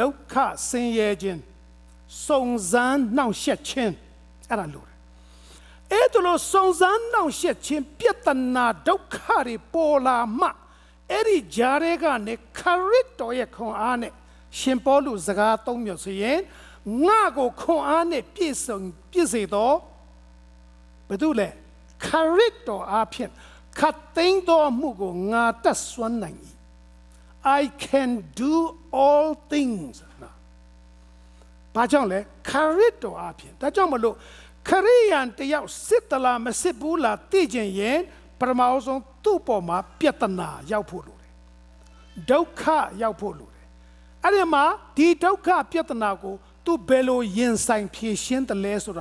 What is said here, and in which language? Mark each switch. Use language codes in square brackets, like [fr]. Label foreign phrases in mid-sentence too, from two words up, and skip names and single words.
[my] က္ခဆင်းရဲခြင်းစုံစမ်းနှောင့်ယှက်ခြင်းအဲ့ဒါလို့တယ်အဲ့ဒါလို့စုံစမ်းနှောင့်ယှက်ခြင်းပြဿနာဒုက္ခတွေပေါ်လာမှအဲ့ဒီဂျာရဲကနေခရစ်တော်ရဲ့ခွန်အားနဲ့ရှင်ပေါလုစကားသုံးမျိုးဆိုရင်ငါကိုခွန်အားနဲ့ပြည့်စေတော့ဘယ်သူလဲခရစ်တော်အားဖြင့်ခတ်သိမ်းတော်မူကိုငါတတ်စွမ်းနိုင်၏ [en] I can do all things [my] ဘာကြောင့်လဲခရစ်တော်အားဖြင့်ဒါကြောင့်မလို့ခရိယန်တယောက်စစ်တလားမစစ်ဘူးလားသိကျင်ရင်ပထမဆုံးသူ့ပေါ်မှာပြဿနာရောက်ဖို့လိုတယ်ဒုက္ခရောက်ဖို့လိုတယ်အဲ့ဒီမှာဒီဒုက္ခပြဿနာကိုသူဘယ်လိုရင်ဆိုင်ဖြေရှင်းတယ်လဲဆိုတာ